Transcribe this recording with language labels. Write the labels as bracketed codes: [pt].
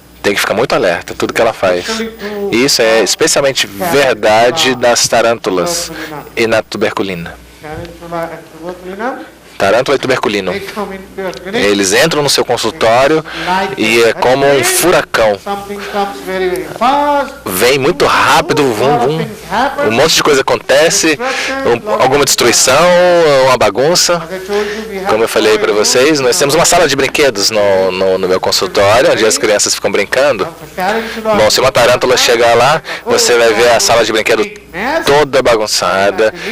[pt] tem que ficar muito alerta, tudo que ela faz. E isso é especialmente verdade das tarântulas e na tuberculina. [en] Tarantula and tuberculina, [pt] Tarântula e tuberculino. [en] they come into a clinic. [pt] Eles entram no seu consultório e é como um furacão. [en] Something comes very, very fast. [pt] Vem muito rápido, vum, vum. Um monte de coisa acontece, alguma destruição, uma bagunça. [en] As I told you, we have [pt] Como eu falei para vocês, nós temos uma sala de brinquedos no meu consultório, onde as crianças ficam brincando. Bom, se uma tarântula chegar lá, você vai ver a sala de brinquedo toda bagunçada.